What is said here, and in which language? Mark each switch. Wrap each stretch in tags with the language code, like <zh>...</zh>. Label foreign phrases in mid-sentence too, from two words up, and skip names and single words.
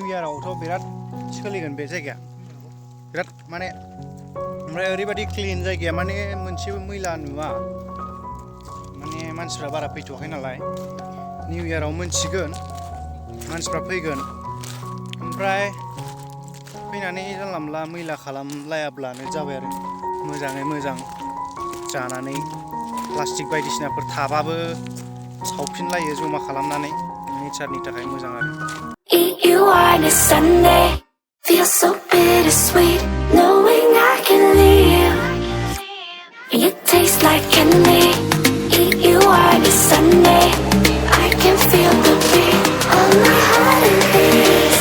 <brx>इयारावथ' बिराद सोलिगोन बे जायगाया बिराद माने ओमफ्राय ओरैबायदि क्लिन जायगाया माने मोनसेबो मैला नुवा माने मानसिफ्रा बारा फैथ'वाखै नालाय निउ इयाराव मोनथिगोन मानसिफ्रा फैगोन ओमफ्राय फैनानै जानला मोनला मैला खालामलायाब्लानो जाबाय आरो मोजाङै मोजां जानानै प्लास्टिक बायदिसिनाफोर थाबाबो सावफिनलायो जमा खालामनानै नेचारनि थाखाय मोजां आरो</brx> <en>eat you on a Sunday. Feels so bittersweet, knowing I can leave. You taste like candy. Eat you on a Sunday. I can feel the beat on my heart and beats.</en>